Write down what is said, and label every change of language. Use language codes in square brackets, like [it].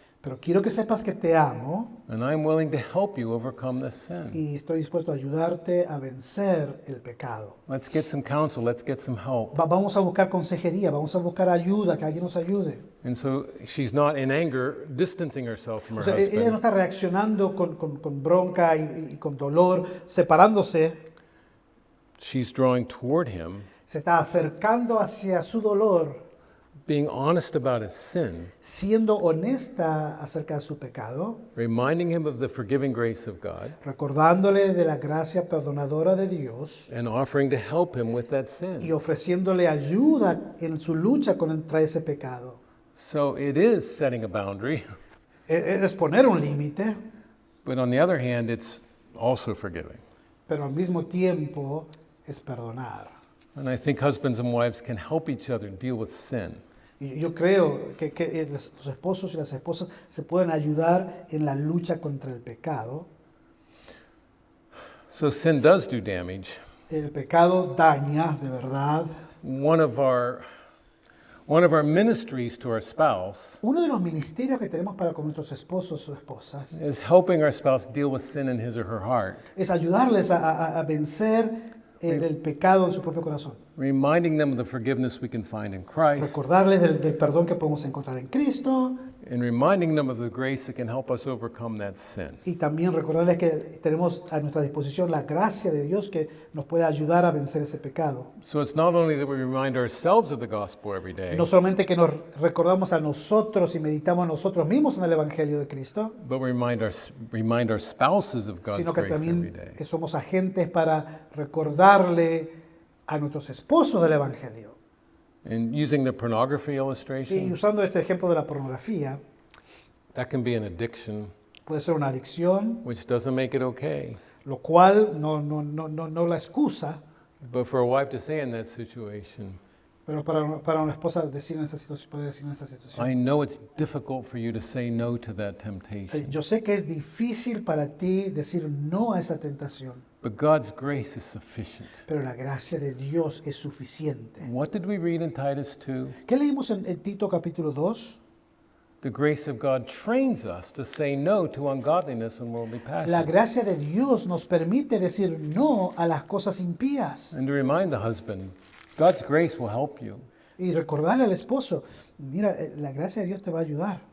[es] Pero quiero que sepas que te amo [en] And I'm willing to help you overcome this sin. [es] y estoy dispuesto a ayudarte a vencer el pecado. [en] Let's get some counsel. Let's get some help. [es] Vamos a buscar consejería, vamos a buscar ayuda, que alguien nos ayude. [en] And so she's not in anger distancing herself from [es] O [en] her [es] sea, ella no [en] husband. [es] está reaccionando con bronca y con dolor, separándose, [en] She's drawing toward him, [es] se está acercando hacia su dolor, [en] being honest about his sin, [es] siendo honesta acerca de su pecado, [en] reminding him of the forgiving grace of God, [es] recordándole de la gracia perdonadora de Dios [en] and offering to help him with that sin. [es] ofreciéndole ayuda en su lucha contra ese pecado. [en] So it is setting a boundary, [es] Es poner un límite, [en] but on the other hand, it's also forgiving. [es] pero al mismo tiempo es perdonar. [en] And I think husbands and wives can help each other deal with sin. [es] Y yo creo que los esposos y las esposas se pueden ayudar en la lucha contra el pecado. [en] So sin does do damage. [es] El pecado daña, de verdad. [en] One of our ministries to our spouse [es] Uno de los ministerios que tenemos para con nuestros esposos o esposas [en] is helping our spouse deal with sin in his or her heart, [es] es ayudarles a vencer el pecado en su propio corazón. [en] reminding them of the forgiveness we can find in Christ, [es] Recordarles del perdón que podemos encontrar en Cristo [en] and reminding them of the grace that can help us overcome that sin. [es] y también recordarles que tenemos a nuestra disposición la gracia de Dios que nos puede ayudar a vencer ese pecado. [en] So it's not only that we remind ourselves of the gospel every day, [es] No solamente que nos recordamos a nosotros y meditamos a nosotros mismos en el Evangelio de Cristo, [en] but we remind our spouses of God's [es] sino que [en] grace every [es] también [en] day. [es] que somos agentes para recordarle a nuestros esposos del Evangelio. [en] And using the pornography [es] Y [en] illustration, [es] usando este ejemplo de la pornografía, [en] that can be an addiction, [es] puede ser una adicción, [en] which doesn't make it okay. [es] lo cual no la excusa, [en] But for a wife to say in that situation, [es] pero para una esposa decir en esa situación, puede decir en esa situación. [en] I know it's difficult for you to say no to that temptation, [es] Yo sé que es difícil para ti decir no a esa tentación, [en] but God's grace is sufficient. [es] pero la gracia de Dios es suficiente. [en] What did we read in Titus 2? [es] ¿Qué leímos en Tito capítulo 2? [en] The grace of God trains us to say no to ungodliness and worldly [es] La [en] passions, [es] gracia de Dios nos permite decir no a las cosas impías [en] and to remind the husband, God's grace will help you, [es] y recordarle al esposo, mira, la gracia de Dios te va a ayudar.